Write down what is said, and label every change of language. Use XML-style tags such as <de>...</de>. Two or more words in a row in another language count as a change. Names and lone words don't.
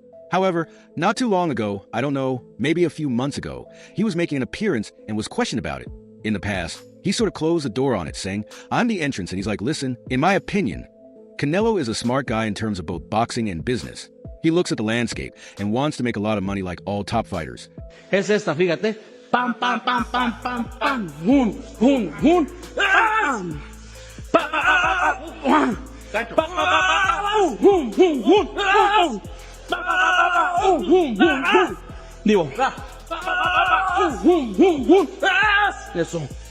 <en>However, not too long ago, I don't know, maybe a few months ago, he was making an appearance and was questioned about it. In the past, he sort of closed the door on it, saying, "I'm the entrance," and he's like, "Listen, in my opinion, Canelo is a smart guy in terms of both boxing and business. He looks at the landscape and wants to make a lot of money like all top fighters."</en> <es>Es esta, fíjate. Pam, pam, pam, pam, pam, pam. Hun, hun, hun. Pam. Pa, pa, pa, pa, pa, pa, hun, hun, hun. Pa, pa, pa, hun, hun, hun. Digo. Hun, hun, hun. Eso.</es>